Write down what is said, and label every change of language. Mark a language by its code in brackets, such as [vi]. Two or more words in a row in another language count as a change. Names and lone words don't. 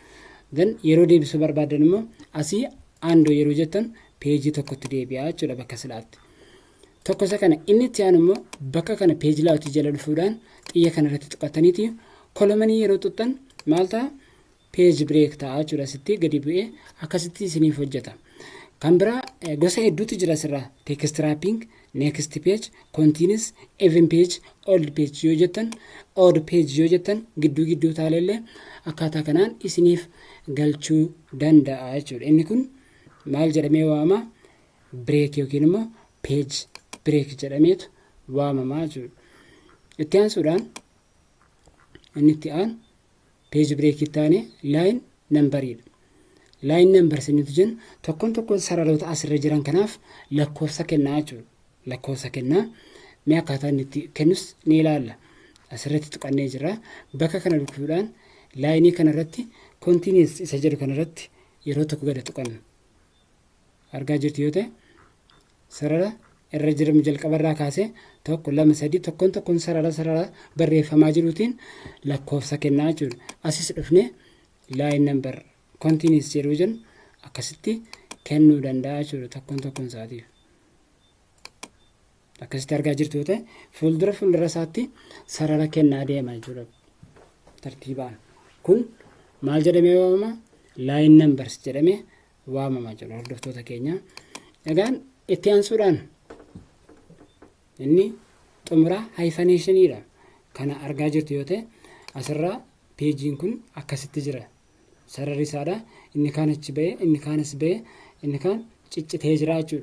[om] Dan yeroo deebisuu barbaadan immoo asii aandoo yeroo jettan peejii tokkotti deebi'aa jechuudha bakka silaatti. Tokko isa kana inni itti aanu immoo bakka kana peejii laawutii jala dhufuudhaan xiyya kana irratti tuqattaniiti kolomanii yeroo tuttan maal ta'a peeji bireek ta'a jechuudha sitti gadi bu'ee akkasitti isiniif hojjeta. Kan biraa gosa hedduutu jira asirraa [en] text wrapping, next page, continuous, even page, old page [om] yoo jettan [en] odd page [om] yoo jettan gidduu taalellee akkaataa kanaan isiniif galchuu danda'a jechuudha. Inni kun maal jedhamee waama break yookiin immoo [en] page break [om] jedhameetu waamamaa jechuudha. Itti aansuudhaan inni itti aan [en] page break [om] ittaane [en] line numberidha. Line numbers [om] inni jennu tokkoon saraloota asirra jiran kanaaf lakkoofsa kennaa jechuudha. Lakkoofsa kennaa mee akkaataa inni itti kennus ni ilaalla. Asirratti tuqannee jira. Bakka kana dhufuudhaan laayinii kanarratti continuous isa jedhu kanarratti yeroo tokko gadi tuqanna. Argaa jirtu yoo ta'e sarara irra jiramu jalqabarraa kaasee 1 2 3 tokkoon sarara barreeffamaa jiruutiin lakkoofsa kennaa jechuudha. Asis dhufnee [en] line number continuous [om] jedhu jennu akkasitti kennuu danda'a jechuudha tokkoon isaatiif. Akkasitti argaa jirtu yoo ta'e fuuldura isaatti sarara kennaa deema jechuudha tartiibaan. Kun maal jedhamee waamama? [en] Line numbers [om] jedhamee waamama jechuudha hordoftoota keenya. Egaan itti aansuudhaan inni xumuraa hyphenationidha. Kana argaa jirtu yoo ta'e asirraa peejiin kun akkasitti jira. Sararri isaadha. Inni kaan achi ba'ee, inni kaanis ba'ee, inni kaan ciccitee jira jechuudha.